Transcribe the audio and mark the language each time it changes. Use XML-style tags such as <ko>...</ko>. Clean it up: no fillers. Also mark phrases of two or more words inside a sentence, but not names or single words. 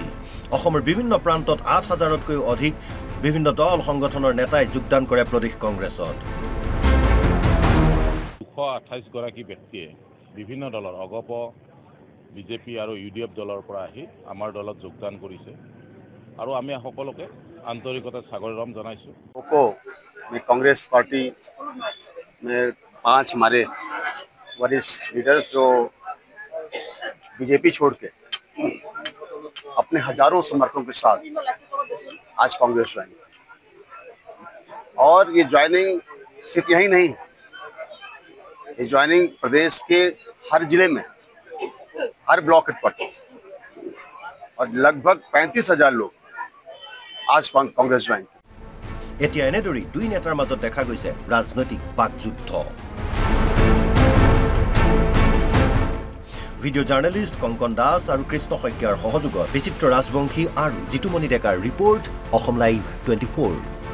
<as>অসমৰ বিভিন্ন প্ৰান্তত 8,000তকৈও অধিক বিভিন্ন দল সংগঠনৰ নেতাই যোগদান কৰে প্ৰদেশ কংগ্ৰেছত। 228 গৰাকী ব্যক্তিয়ে বিভিন্ন দলৰ অগপ, বিজেপি আৰু UDF দলৰ পৰা আহি আমাৰ দলত যোগদান কৰিছে, আৰু আমি সকলোকে আন্তৰিকতা স্বাগতম জনাইছোঁ।</as> <hi>कांग्रेस पार्टी में 5 हमारे वरिष्ठ लीडर्स जो बीजेपी छोड़ के अपने हजारों समर्थकों के साथ आज कांग्रेस ज्वाइन, और ये ज्वाइनिंग सिर्फ यही नहीं, ये ज्वाइनिंग प्रदेश के हर जिले में, हर ब्लॉक पर, और लगभग 35,000 लोग आज कांग्रेस ज्वाइन।</hi> <as>এতিয়া এনেদৰেই দুই নেতাৰ মাজত দেখা গৈছে ৰাজনৈতিক বাকযুদ্ধ।</as> <en>video journalist</en> <as>কংকন দাস আৰু কৃষ্ণ শইকীয়াৰ সহযোগত বিচিত্ৰ ৰাজবংশী আৰু জিতুমণি ডেকাৰ ৰিপৰ্ট, অসম লাইভ 24।</as>